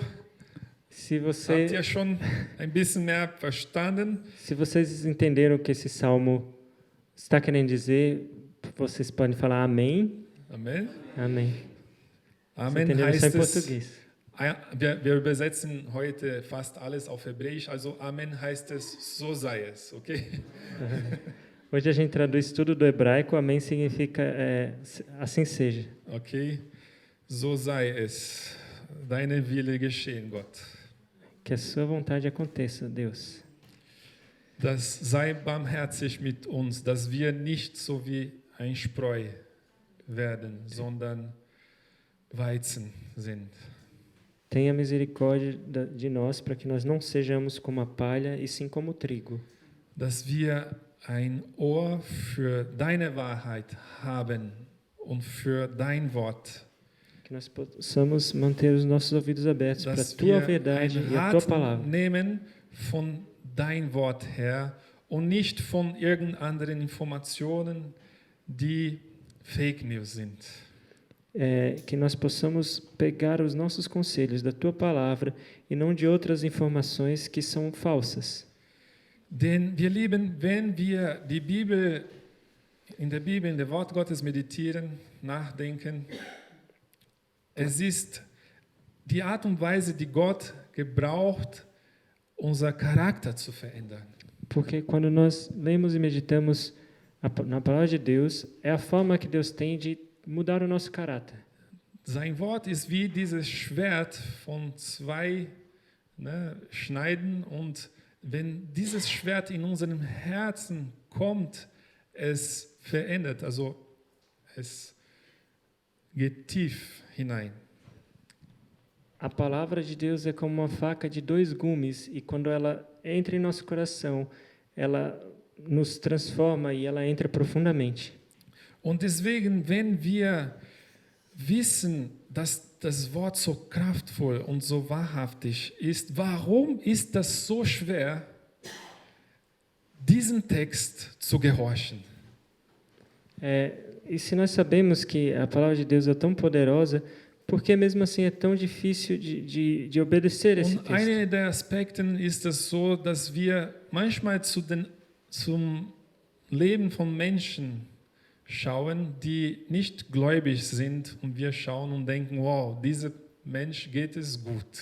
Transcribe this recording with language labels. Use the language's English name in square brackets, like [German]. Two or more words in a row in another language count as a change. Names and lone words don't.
[Portuguese] Se [German] Habt ihr schon ein bisschen mehr verstanden? [Portuguese] Se vocês entenderam o que esse salmo está querendo dizer, vocês podem falar amém. [German] Amen. [Portuguese] Amém. [German] Amen [Portuguese] Entenderam só [German] heißt [Portuguese] em [German] es, [Portuguese] português. [German] wir übersetzen heute fast alles auf Hebräisch, also Amen heißt es, so sei es, okay? [Portuguese] Hoje a gente traduz tudo do hebraico, amém significa assim seja. [German] Okay, so sei es, deine Wille geschehen, Gott. [Portuguese] Que a sua vontade aconteça, Deus. [German] Das sei barmherzig mit uns, dass wir nicht so wie ein Spreu werden, sondern Weizen sind. [Portuguese] Tenha misericórdia de nós para que nós não sejamos como a palha e sim como o trigo. [German] Dass wir ein Ohr für deine Wahrheit haben und für dein Wort. [Portuguese] Que nós possamos manter os nossos ouvidos abertos para a [German] Dass [Portuguese] tua [German] wir [Portuguese] verdade [German] ein [Portuguese] e a tua [German] Rat [Portuguese] palavra. [German] nehmen von dein Wort her und nicht von irgendeinen anderen Informationen, die [English] Fake News [German] sind. [Portuguese] Que nós possamos pegar os nossos conselhos da tua palavra e não de outras informações que são falsas. [German] Denn wir lieben, wenn wir die Bibel, in der Wort Gottes meditieren, nachdenken, es ist die Art und Weise, die Gott gebraucht, unser Charakter zu verändern. [Portuguese] Porque quando nós lemos e meditamos na palavra de Deus, é a forma que Deus tem de mudar o nosso caráter. [German] Sein Wort ist wie dieses Schwert von zwei Schneiden, und wenn dieses Schwert in unserem Herzen kommt, es verändert, also es geht tief hinein. [Portuguese] A palavra de Deus é como uma faca de dois gumes, e quando ela entra em nosso coração, ela nos transforma e ela entra profundamente. [German] Und deswegen, wenn wir wissen, dass das Wort so kraftvoll und so wahrhaftig ist, warum ist das so schwer, diesem Text zu gehorchen? [Portuguese] E se nós sabemos que a palavra de Deus é tão poderosa, Porque mesmo assim é tão difícil de obedecer esse [German] Und [Portuguese] texto. [German] einer der Aspekten ist es so, dass wir manchmal zum Leben von Menschen schauen, die nicht gläubig sind und wir schauen und denken, wow, dieser Mensch geht es gut.